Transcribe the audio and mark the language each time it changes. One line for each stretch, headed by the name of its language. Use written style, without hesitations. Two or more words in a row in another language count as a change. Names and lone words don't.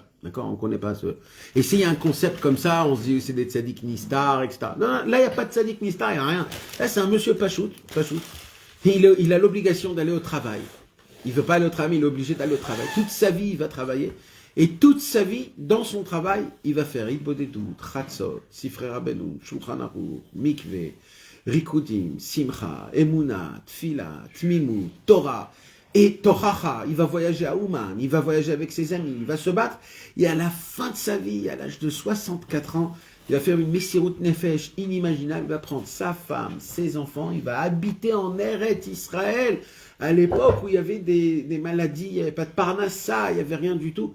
French: D'accord, on ne connaît pas ce. Et s'il y a un concept comme ça, on se dit c'est des
Hebrew: צדיק נסתר,
French: etc. Non, là il n'y a pas de
Hebrew: צדיק נסתר,
French: il n'y a rien. Là c'est un monsieur Pachout. Il a l'obligation d'aller au travail. Il ne veut pas aller au travail, mais il est obligé d'aller au travail. Toute sa vie, il va travailler. Et toute sa vie, dans son travail, il va faire
Hebrew: התבודדות, חצות, ספרי רבינו, שולחן ערוך, מקווה, ריקודים, שמחה, אמונה, תפילה, תמימות, תורה.
French: Et Tochacha, il va voyager à Ouman, il va voyager avec ses amis, il va se battre. Et à la fin de sa vie, à l'âge de 64 ans, il va faire une
Hebrew: מסירות נפש
French: inimaginable. Il va prendre sa femme, ses enfants, il va habiter en Eret Israël. À l'époque où il y avait des maladies, il n'y avait pas de Parnassa, il n'y avait rien du tout.